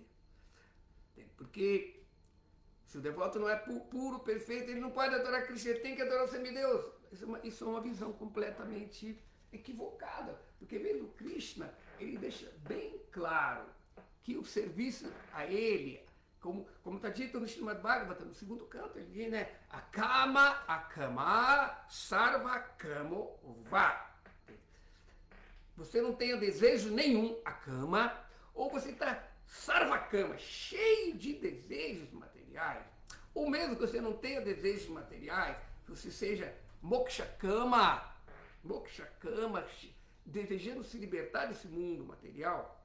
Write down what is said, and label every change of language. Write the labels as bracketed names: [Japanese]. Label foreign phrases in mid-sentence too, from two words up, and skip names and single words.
[Portuguese] Porque se o devoto não é puro, perfeito, ele não pode adorar Krishna, ele tem que adorar os semideuses. Isso é uma visão completamente equivocada, porque mesmo Krishna, ele deixa bem claro que o serviço a ele, como está dito no Srimad Bhagavatam, no segundo canto, ele diz, né, [Sanskrit] अकाम, सर्व कामो वा. [Portuguese] Você não tenha desejo nenhum, akama, ou você está sarvakama, cheio de desejos materiais, ou mesmo que você não tenha desejos materiais, que você seja mokshakama, desejando se libertar desse mundo material.